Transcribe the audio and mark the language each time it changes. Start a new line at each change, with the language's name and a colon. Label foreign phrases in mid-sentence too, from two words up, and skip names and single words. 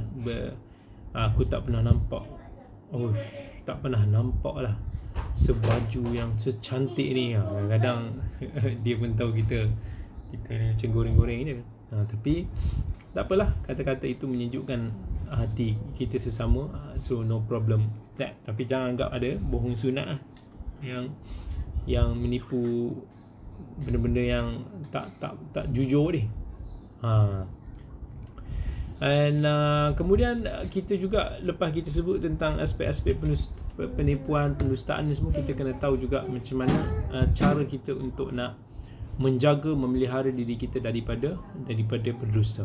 Malay: Aku tak pernah nampak, tak pernah nampak lah sebaju yang secantik ni. Kadang-kadang dia pun tahu kita macam goreng-goreng ni. Tapi tak apalah, kata-kata itu menyejukkan hati kita sesama.
English: So no problem that.
Malay: Tapi jangan anggap ada bohong sunat lah, yang menipu benda-benda yang tak jujur ni. And kemudian kita juga, lepas kita sebut tentang aspek-aspek penipuan, pendustaan ni semua, kita kena tahu juga macam mana cara kita untuk nak menjaga, memelihara diri kita daripada berdusta.